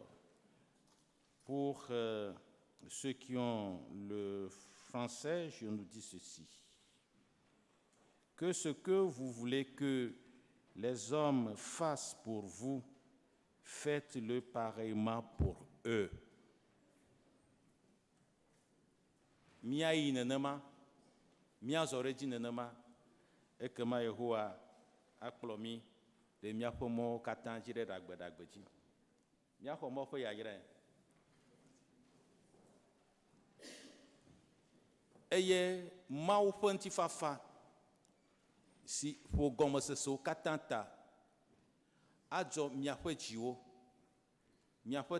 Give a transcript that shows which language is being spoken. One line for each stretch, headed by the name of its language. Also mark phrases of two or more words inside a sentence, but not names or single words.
French: Pour ceux qui ont le français, je nous dis ceci. Que ce que vous voulez que les hommes fassent pour vous, faites-le pareillement pour eux.
Ewe: Mia yi nenema, mia zɔre dzi nenema, ekema Yehowa akplɔ mi le miaƒe mɔwo katã dzi ɖe ɖagbe dzi. Miaxɔ mɔ ƒe yayrae. Eye Mawu ƒe ŋutifafa si ƒo gɔmesesewo katã ta adzɔ miaƒe dziwo, miaƒe